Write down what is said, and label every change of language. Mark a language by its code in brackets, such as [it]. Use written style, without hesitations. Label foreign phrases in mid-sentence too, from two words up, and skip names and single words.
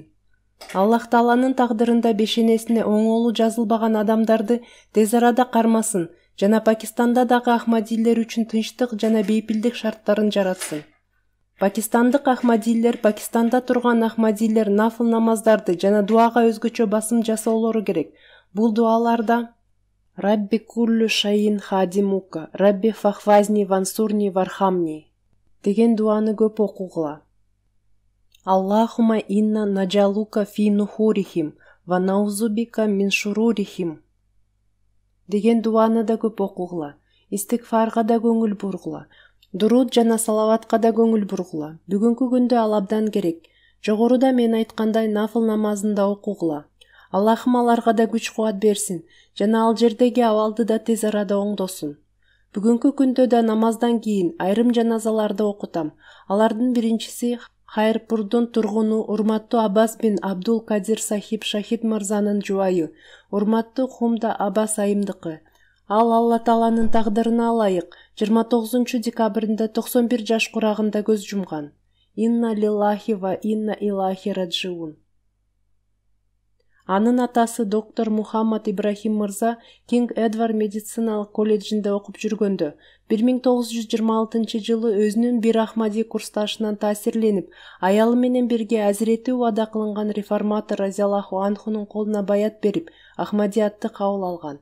[ky] Аллах Тааланын тагдырында бешенесине оңолуу жазылбаган адамдарды тез арада кармасын жана Пакистанда дагы ахмадилер үчүн тынчтык жана бейпилдик шарттарын жаратсын. Пакистандык ахмадилер Пакистанда турган ахмадилер нафыл намаздарды жана дуага өзгөчө басым жасоолору керек. Бул дуаларда [ar] رب كل شيء خادمك رب فاحفظني وانصرني وارحمني [ky] деген дуаны көп окугула. [ar] اللهم إنا نجعلك في نحورهم ونعوذ بك من شرورهم [ky] деген дуаны да көп окугула. Истигфарга да көңүл бургула. Дуруд жана салаватка да көңүл бургула. Бүгүнкү күндө ал абдан керек. Жогоруда мен айткандай нафыл намазында окугула. Аллахым аларга да күч-кубат берсин жана ал жердеги абалды да тез арада оңдосун. Бүгүнкү күндө да намаздан кийин айрым жаназаларды окутам. Алардын биринчиси Хайрпурдун тургуну урматтуу Аббас бин Абдул Кадир Сахиб Шахид мырзанын жубайы, урматтуу Хумда Аббас айымдыкы. Ал Алла Тааланын тагдырына ылайык 29 декабрында 91 жаш курагында көз жумган. [ar] إنا لله وإنا إليه راجعون. [ky] Анын атасы доктор Мухаммад Ибрахим мырза Кинг Эдвард медициналык колледжинде окуп жүргөндө 1926 жылы өзүнүн бир ахмади курсташынан таасирленип, аялы менен бирге Азирети убада кылынган реформатор [ar] رضي الله عنه [ky] колуна баят берип, ахмадиятты кабыл алган.